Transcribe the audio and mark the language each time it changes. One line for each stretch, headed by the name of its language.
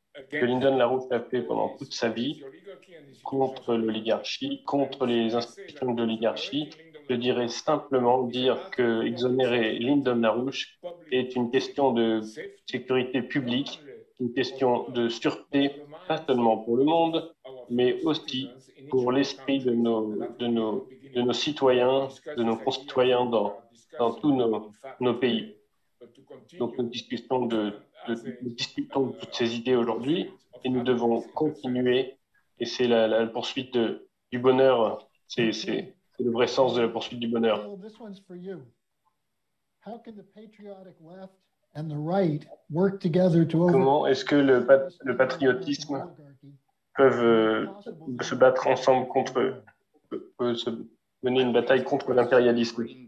French: Que Lyndon LaRouche a fait pendant toute sa vie contre l'oligarchie, contre les institutions de l'oligarchie, je dirais simplement dire que exonérer Lyndon LaRouche est une question de sécurité publique, une question de sûreté, pas seulement pour le monde, mais aussi pour l'esprit de nos citoyens, de nos concitoyens dans tous nos pays. Donc nous discutons de toutes ces idées aujourd'hui et nous devons continuer, et c'est la poursuite du bonheur, c'est le vrai sens de la poursuite du bonheur.
English: This one's for you. How can the patriotic left and the right work together to
French: Comment est-ce que le patriotisme peuvent se battre ensemble contre, peut se mener une bataille contre l'impérialisme?